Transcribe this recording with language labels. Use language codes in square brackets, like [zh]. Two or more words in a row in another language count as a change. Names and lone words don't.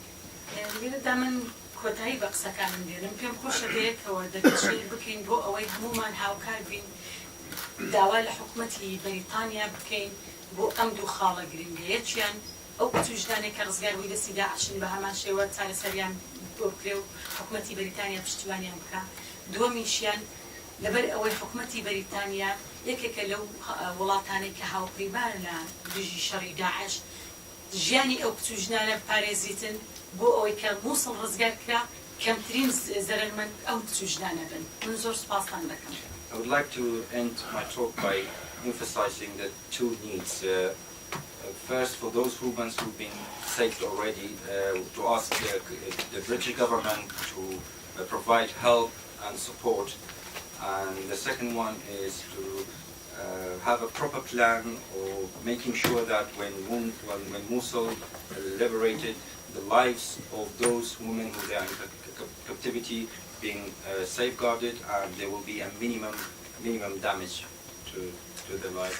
[ckb] کۆتایی بە قسەکانم دێنم پێم خۆشە بەیەکەوە دەکەشێت بکەین بۆ ئەوەی هەمومان هاوکار بین داوا لە حکوومەتی بەریتانیا بکەین بۆ ئەم دوو خاڵە گرنگە یەکیان ئەو وجدانێک کە ڕزگاربووی دەستی داعشن بە هەمان شێوە چارەسەریان بۆ بکرێ و حکوومەتی بەریتانیا پشتیوانیان بکە دووەمیشیان لەبەر ئەوەی حکوومەتی بەریتانیا یەکێکە لەو وڵاتانەی کە هاوپەیمان لە دژی شەڕی داعش ژیانی ئەو کچوژنانە پارێزیتن بۆ ئەوەی کە مووسڵ ڕزگار کرا کەمترین زەرمەند ئەو کچوژنانە بن. من زۆر سپاسان دەکەم. [en] I would like to end my talk by emphasizing the two needs. First, for those women who've been saved already, to ask the British government to provide help and support. And the second one is to have a proper plan of making sure that when Mosul liberated, the lives of those women who are in captivity being safeguarded, and there will be a minimum damage to their life.